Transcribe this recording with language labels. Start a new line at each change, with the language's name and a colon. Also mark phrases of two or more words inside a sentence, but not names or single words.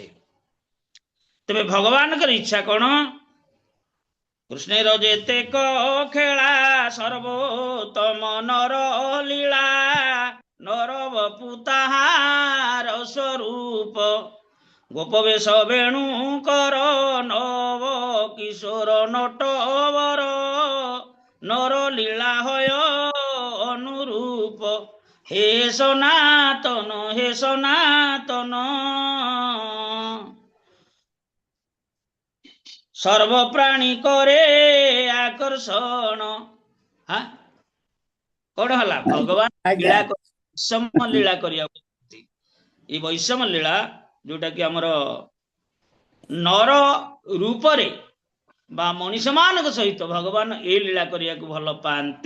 Odia: ତେବେ ଭଗବାନଙ୍କର ଇଚ୍ଛା କଣ?
Bangla: কৃষ্ণের যতেক খেলা সর্বোত্তম নর লীলা, নর বপু তাহার স্বরূপ, গোপ বেশ বেণু কর নব কিশোর নটবর, নর লীলা হয় অনুরূপ, হে সনাতন হে সনাতন, সর্বপ্রাণী করে আকর্ষণ।
Odia: କଣ ହେଲା? ଭଗବାନ ଲୀଳା ବୈଷମ ଲୀଳା କରିବାକୁ, ଏଇ ବୈଷମ ଲୀଳା ଯୋଉଟା କି ଆମର ନର ରୂପରେ ବା ମଣିଷ ମାନଙ୍କ ସହିତ ଭଗବାନ ଏ ଲୀଳା କରିବାକୁ ଭଲ ପାଆନ୍ତି।